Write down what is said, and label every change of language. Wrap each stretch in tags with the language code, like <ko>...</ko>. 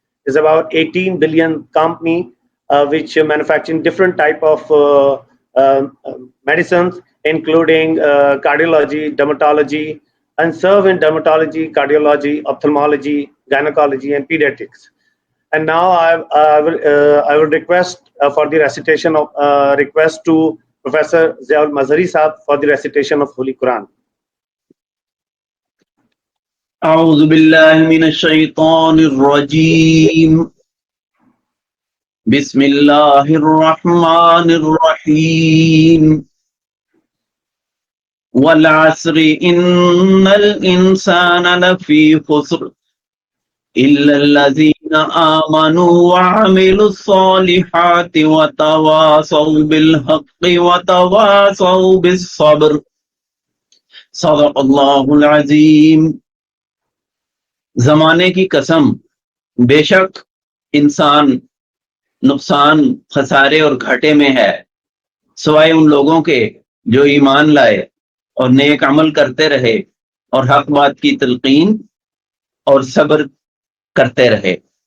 <en>It's about 18 billion company which manufacturing different type of medicines, including cardiology, dermatology, and serve in dermatology, cardiology, ophthalmology, gynecology, and pediatrics. And now I will request for the recitation of request to Professor Ziaul Mazhari Sahab for the recitation of Holy Quran.</en> <ar>أعوذ بالله من الشيطان الرجيم بسم الله الرحمن الرحيم والعصر إن الإنسان لفي خسر إلا الذين آمنوا وعملوا الصالحات وتواصوا بالحق وتواصوا بالصبر صدق الله العظيم.</ar> <ur>زمانے کی قسم، بے شک انسان نقصان، خسارے اور گھاٹے میں ہے، سوائے ان لوگوں کے جو ایمان لائے اور نیک عمل کرتے رہے اور حق بات کی تلقین اور صبر کرتے رہے.</ur>